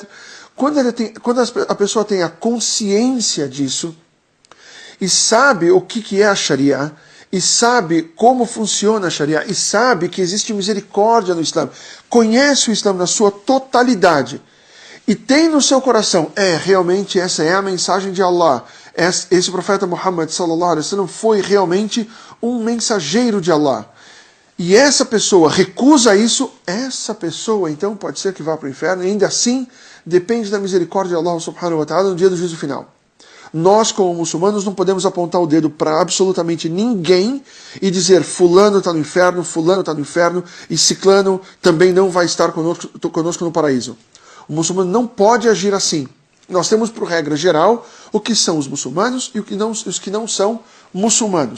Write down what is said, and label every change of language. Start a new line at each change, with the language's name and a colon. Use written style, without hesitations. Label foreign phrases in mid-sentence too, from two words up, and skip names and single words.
Portuguese: Quando a pessoa tem a consciência disso, e sabe o que é a Sharia, e sabe como funciona a Sharia, e sabe que existe misericórdia no Islã, conhece o Islã na sua totalidade, e tem no seu coração, realmente essa é a mensagem de Allah, esse profeta Muhammad
Arabic: صلى الله عليه وسلم
Portuguese: foi realmente um mensageiro de Allah, e essa pessoa recusa isso, essa pessoa então pode ser que vá para o inferno, e ainda assim depende da misericórdia de
Arabic: الله سبحانه وتعالى
Portuguese: no dia do juízo final. Nós, como muçulmanos, não podemos apontar o dedo para absolutamente ninguém e dizer fulano está no inferno, e ciclano também não vai estar conosco no paraíso. O muçulmano não pode agir assim. Nós temos, por regra geral, o que são os muçulmanos e os que não são muçulmanos.